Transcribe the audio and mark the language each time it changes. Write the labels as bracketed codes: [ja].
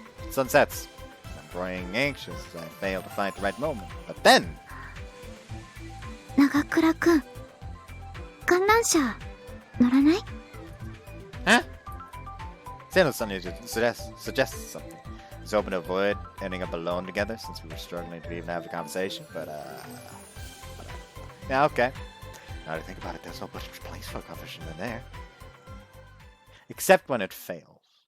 [en] Sun sets. I'm growing anxious as I fail to find the right moment. But then... [ja] 長倉くん、観覧車乗らない？ [en] Huh? Sano suddenly suggests something. He's hoping to avoid ending up alone together since we were struggling to even have a conversation, but yeah, okay. Now to think about it, there's no much place for a conversation in there. Except when it fails.